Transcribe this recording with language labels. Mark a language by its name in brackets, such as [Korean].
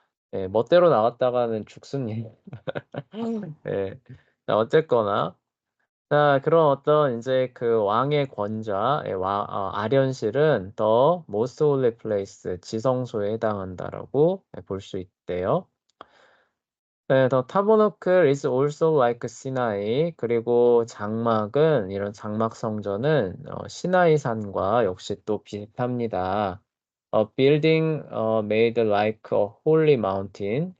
[Korean] 네, 멋대로 나갔다가는 죽습니다. 네, 자, 어쨌거나. 자, 그런 어떤 이제 그 왕의 권좌, 아련실은 [English] the most holy place, [Korean] 지성소에 해당한다라고 볼 수 있대요. [English] 네, the tabernacle is also like Sinai. [Korean] 그리고 장막은 이런 장막 성전은 시나이 산과 역시 또 비슷합니다. [English] A building made like a holy mountain.